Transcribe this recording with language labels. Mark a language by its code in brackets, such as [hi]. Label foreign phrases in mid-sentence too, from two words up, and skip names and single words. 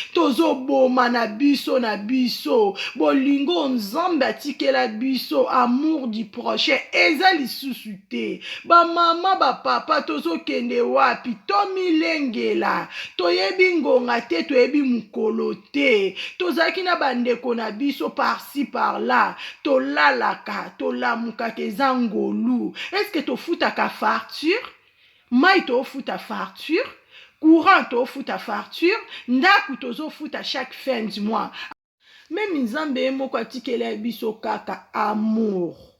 [ln] Tozoboma na biso, na biso. Bolingo Nzambe atikela biso, [fr] amour du prochain, [ln] eza lisusu te. Ba mama, ba papa, tozokende wapi? Tomilengela. Toyebi ngonga te, toyebi mokolo te. Tozalaki na bandeko na biso par-ci, par-là. Tolalaka, tolamukaka, eza ngolu. [fr] Est-ce que [ln] tofutaka facture? Mai tofuta facture? Courant tofuta facture? Ndako tozofuta [fr] chaque fin du mois. [ln] Même Nzambe ye moko atikela biso kaka amour.